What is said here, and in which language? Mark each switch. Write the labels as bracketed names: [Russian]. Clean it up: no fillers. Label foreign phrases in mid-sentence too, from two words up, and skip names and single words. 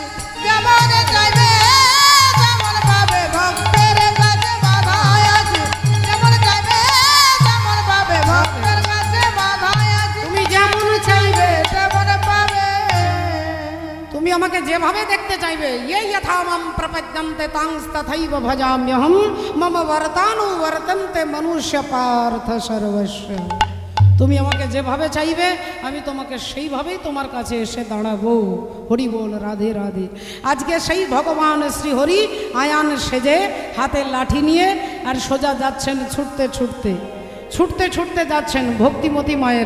[Bangla] যেমন চাইবে তেমন পাবে, ভক্তের কাছে বাধায় আছি। যেমন চাইবে তেমন পাবে, ভক্তের কাছে বাধায় আছি। তুমি যেমন চাইবে তেমন পাবে। তুমি আমাকে যেভাবে দেখতে চাইবে, [Sanskrit] ये यथा मम प्रपद्यन्ते तांस्तथैव भजाम्यहम् मम वर्तानुवर्तन्ते मनुष्य पार्थ सर्वस्व। [Bangla] তুমি আমাকে যেভাবে চাইবে আমি তোমাকে সেইভাবেই তোমার কাছে এসে দাঁড়াবো। হরি বল, রাধে রাধে। আজকে সেই ভগবান শ্রী হরি আয়ান সেজে, হাতে লাঠি নিয়ে, আর সোজা যাচ্ছেন ছুটতে ছুটতে ছুটতে ছুটতে যাচ্ছেন ভক্তিমতী মায়েরা।